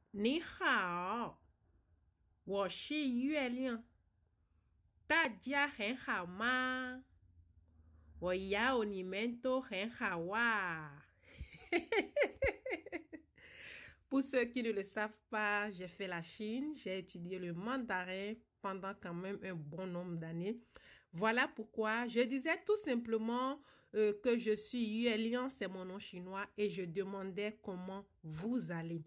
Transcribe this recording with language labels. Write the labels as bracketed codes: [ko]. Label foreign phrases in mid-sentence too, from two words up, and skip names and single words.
[zh] 你好，我是月亮，大家很好吗？我要你们都很好啊。 [fr] Pour ceux qui ne le savent pas, j'ai fait la Chine, j'ai étudié le mandarin pendant quand même un bon nombre d'années. Voilà pourquoi je disais tout simplement que je suis Yuelian, c'est mon nom chinois, et je demandais comment vous allez.